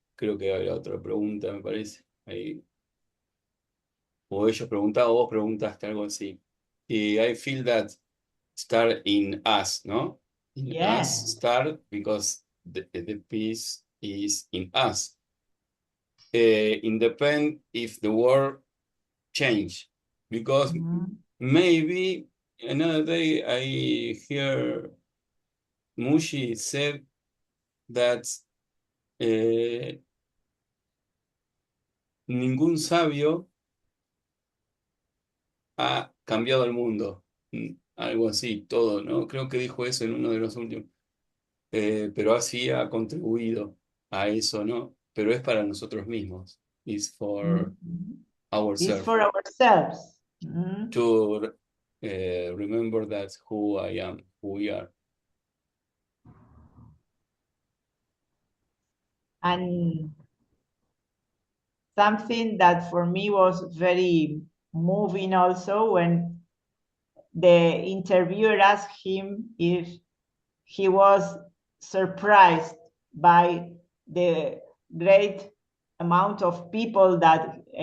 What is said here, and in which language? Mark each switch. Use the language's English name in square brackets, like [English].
[Spanish] Creo que había otra pregunta, me parece. Ahí. O ellos preguntaban, o vos preguntaste algo así. [English] I feel that start in us, ¿no? In us start because the peace is in us. Independent if the world change, because maybe another day I hear Mushi said that [Spanish] ningún sabio ha cambiado el mundo. Algo así, todo, ¿no? Creo que dijo eso en uno de los últimos. Pero así ha contribuido a eso, ¿no? Pero es para nosotros mismos. [English] It's for ourselves. It's for ourselves. To remember that who I am, who we are. And something that for me was very moving also, when the interviewer asked him if he was surprised by the great amount of people that